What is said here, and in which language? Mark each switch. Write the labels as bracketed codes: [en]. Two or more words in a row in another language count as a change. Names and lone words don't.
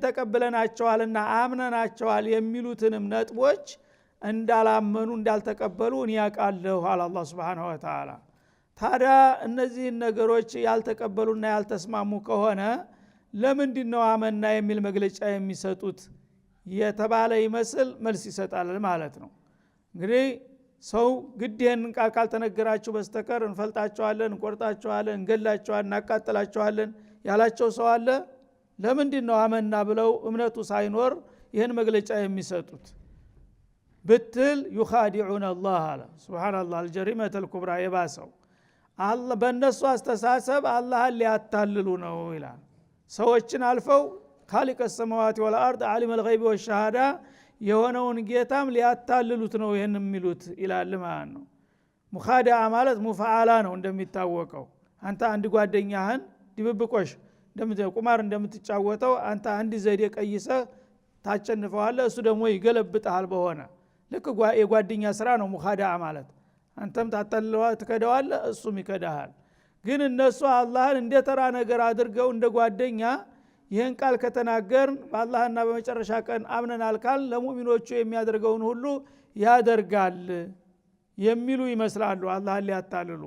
[am] ተቀበለናቸዋልና አምነናቸዋል የሚሉትንም ነጥቦች እንዳላመኑ እንዳልተቀበሉ እኔ ያውቃለሁ አለ አላህ [ar] سبحانه وتعالى። [am] ታዲያ እነዚህን ነገሮች ያልተቀበሉና ያልተስማሙ ከሆነ ለምንድነው አመና የሚል መግለጫ የሚሰጡት የተባለ ይመስል መልስ ይሰጣል ማለት ነው። እንግዲህ ሰው ግዴን ቃል ካልተነገራችሁ በስተቀር እንፈልጣቸዋለን፣ እንቆርጣቸዋለን፣ እንገላቸዋለን፣ እናቃጥላቸዋለን ያላቸው ሰው አለ? ለምንድነው አመና ብለው እምነቱ ሳይኖር ይህን መግለጫ የሚሰጡት ብትል [ar] يخادعون الله [am] አለ ሱብሃንአላህ [ar] الجريمة الكبرى [am] የባሰው አላህ በእነሱ አስተሳሰብ አላህን ሊያታልሉ ነው ይላል። ሰዎችን አልፈው [ar] خالق السماوات والارض عالم الغيب والشهاده [am] የሆነውን ጌታም ሊያታልሉት ነው ይሄን የሚሉት ይላል ማለት ነው። ሙኻዳዓ ማለት ሙፈዓላ ነው እንደሚታወቀው። አንተ አንድ ጓደኛህን ድብብቆሽ ቁማር እንደምትጫወተው አንተ አንድ ዘዴ ቀይሰህ ታቸንፈዋለህ፣ እሱ ደግሞ ይገለብጣል በሆነ ልክ የጓደኛ ስራ ነው ሙኻዳዓ ማለት። አንተም ትከዳዋለህ፣ እሱም ይከዳሃል። ግን እነሱ አላህን እንደ ተራ ነገር አድርገው እንደ ጓደኛ ይህን ቃል ከተናገርን በአላህና በመጨረሻ ቀን አምነናል ካል ለሙእሚኖቹ የሚያደርገውን ሁሉ ያደርጋል የሚሉ ይመስላሉ አላህን ሊያታልሉ።